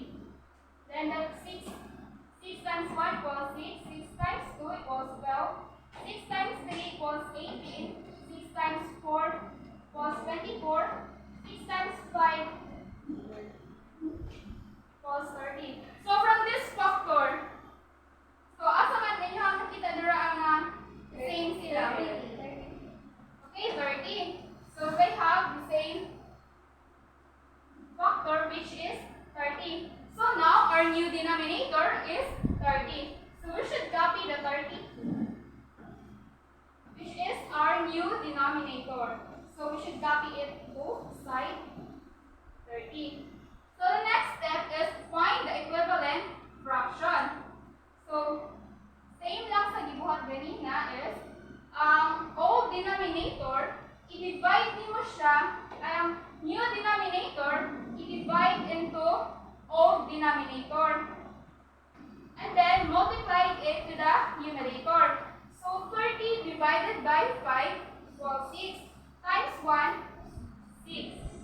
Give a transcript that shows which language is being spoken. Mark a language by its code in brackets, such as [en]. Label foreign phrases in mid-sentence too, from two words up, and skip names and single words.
[en] Then the 6 times 1 equals 6. 6 times 2 equals 12. 6 times 3 equals 18. 6 times 4 equals 24. 6 times 5 equals 30. So from this factor, [ceb] so asa man ninyo ang nakita dira ang same sila. [en] Okay, 30. So they have the same factor, which is 30. So now our new denominator is 30. So we should copy the 30, which is our new denominator. So we should copy it both sides, 30. So the next step is find the equivalent fraction. [ceb] So same lang sa gibuhat ganina is ang [en] old denominator, [ceb] i-divide mo siya, ang [en] new denominator, [ceb] i-divide [en] into old denominator. And then multiply it to the numerator. So 30 divided by 5 equals 6 times 1, 6.